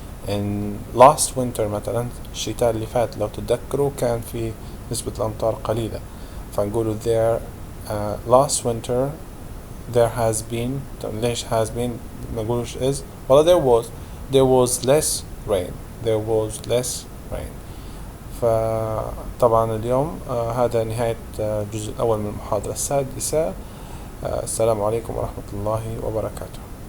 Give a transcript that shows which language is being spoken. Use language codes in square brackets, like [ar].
[en] In last winter [ar] مثلا الشتاء اللي فات لو تتذكروا كان في نسبة الأمطار قليلة، فنقولوا [en] there last winter there has been. [ar] ليش has been ما نقولوش is ولا [en] there was less rain. [ar] There was less rain. فطبعا اليوم هذا نهاية الجزء الأول من المحاضرة السادسة. السلام عليكم ورحمة الله وبركاته.